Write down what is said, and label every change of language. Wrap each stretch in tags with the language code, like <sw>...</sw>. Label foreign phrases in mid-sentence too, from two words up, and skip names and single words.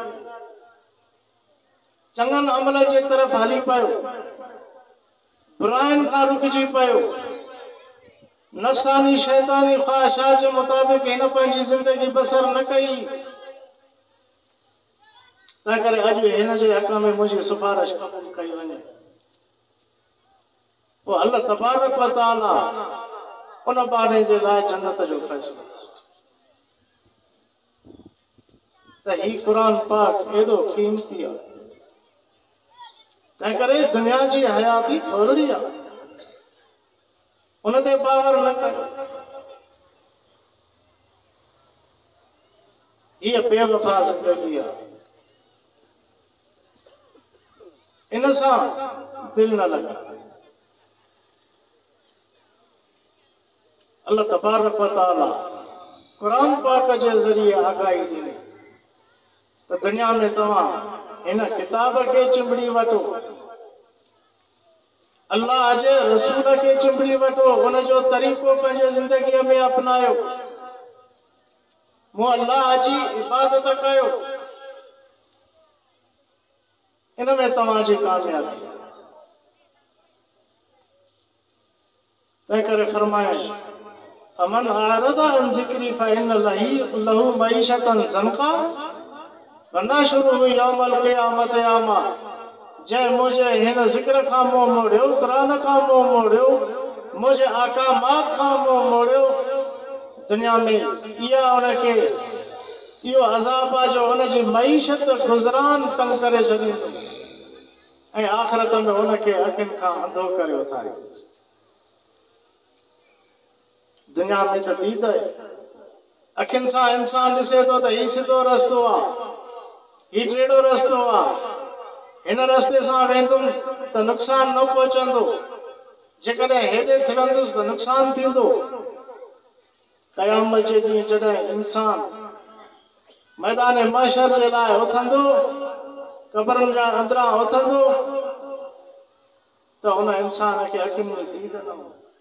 <sd>चङनि अमलनि जे तरफ़ हली पियो, बुराइनि खां रुकिजी पियो, नफ़सानी शैतानी ख़्वाहिशात जे मुताबिक हिन पंहिंजी ज़िंदगी बसर न कई। तंहिं करे अॼु हिन जे हक़ में मुंहिंजी सिफारिश क़बूल कई वञे। पोइ अल्लाह तबारक व तआला उन बारे जे लाइ जन्नत जो फ़ैसिलो। त ही क़ुरान पाक एॾो क़ीमती आहे। तंहिं करे दुनिया जी हयाती थोरी आहे। उन ते बावर न कयो।</sd> <ur>یہ بےوفا زندگی ہے.</ur> <sd>इन सां दिल न लगा। अल्लाह तबारक व तआला कुरान पाक</sd> <ur>کے ذریعے آگاہی دی تو</ur> <sd>दुनिया में तव्हां इन किताब के चिंबड़ी वठो, अल्लाह जे रसूल के चिंबड़ी वठो, उन जो तरीक़ो पंहिंजे ज़िंदगी में अपनायो, मो अल्लाह जी इबादत कयो, इन में तव्हांजी कामयाबी। तंहिं करे फरमाए</sd> <ar>أمن أعرض عن ذكري فإن له معيشة ضنكا ونحشره يوم القيامة أعمى.</ar> <sd>जंहिं मुझे हिन ज़िक्र खां मुंहुं मोड़ियो, क़ुरान खां मुंहुं मोड़ियो, मुझे अहकामात खां मुंहुं मोड़ियो, दुनिया में इहा उनखे इहो अज़ाब आहे जो उनजी मईशत गुज़रान तंग करे छॾींदो ऐं आख़िरत में उनखे अखियुनि खां अंधो करे उथारींदो। दुनिया में तो दीद है, अखियुनि सां इंसान ॾिसे थो त हीउ सिधो रस्तो आहे, हीउ टेढ़ो रस्तो आहे, हिन रस्ते सां वेंदुमि त नुक़सान न पहुचंदो, जेकॾहिं हेॾे फिरंदुसि त नुक़सान थींदो। क़यामत जे ॾींहुं जॾहिं इंसान मैदान महशर जे लाइ उथंदो, क़बरुनि जा अंदरां उथंदो, त उन इंसान खे अखियुनि में दीद न हूंदी।</sd>